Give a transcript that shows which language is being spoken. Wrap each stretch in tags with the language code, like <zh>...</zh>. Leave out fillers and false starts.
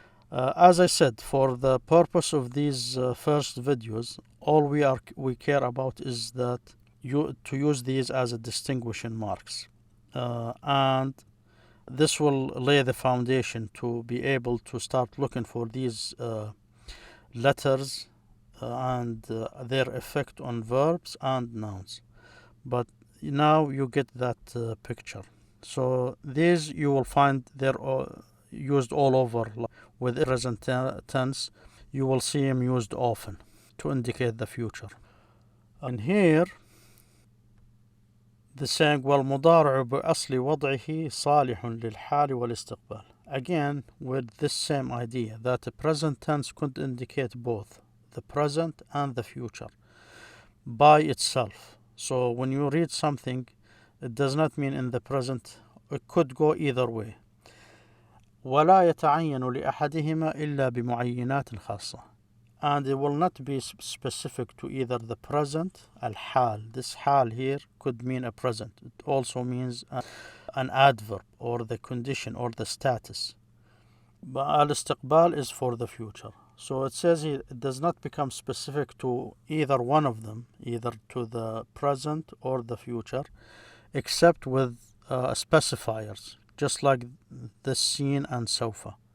<en>As I said, for the purpose of these first videos, all we care about is that to use these as a distinguishing marks, and this will lay the foundation to be able to start looking for these letters and their effect on verbs and nouns. But now you get that picture. So these you will find they're used all over. With present tense, you will see them used often to indicate the future. And here the saying</en> <ar>والمضارع بأصل وضعه صالح للحال والاستقبال.</ar> <en>Again, with this same idea that the present tense could indicate both the present and the future by itself. So when you read something, it does not mean in the present. It could go either way.</en> <ar>ولا يتعين لأحدهما إلا بمعينات خاصة.</ar> <en>And it will not be specific to either the present, الحال. This حال here could mean a present. It also means an adverb or the condition or the status. But الاستقبال is for the future. So it says here it does not become specific to either one of them, either to the present or the future, except with specifiers, just like the seen and سوف.</en>